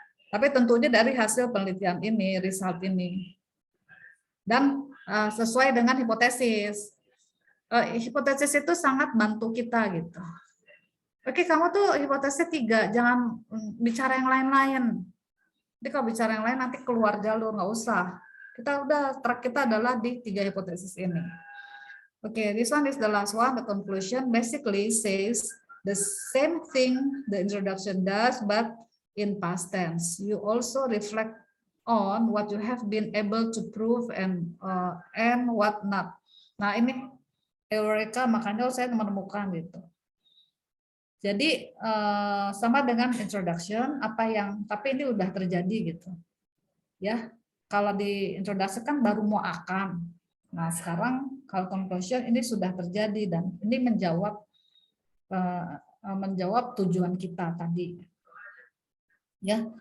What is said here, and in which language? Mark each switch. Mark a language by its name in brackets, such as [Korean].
[Indonesian] Tapi tentunya dari hasil penelitian ini, result ini, dan sesuai dengan hipotesis. Hipotesis itu sangat bantu kita gitu. Oke, kamu tuh hipotesisnya 3, jangan bicara yang lain-lain. Jadi kalau bicara yang lain nanti keluar jalur, nggak usah. Track kita adalah di 3 hipotesis ini. [English] Oke, this one is the last one. The conclusion basically says the same thing the introduction does, but in past tense. You also reflect on what you have been able to prove and what not. [Indonesian] Nah ini Eureka, makanya saya menemukan gitu. Jadi sama dengan introduction, tapi ini udah terjadi gitu, ya. Kalau di introduction kan baru mau akan. Nah sekarang kalau conclusion ini sudah terjadi dan ini menjawab tujuan kita tadi, ya.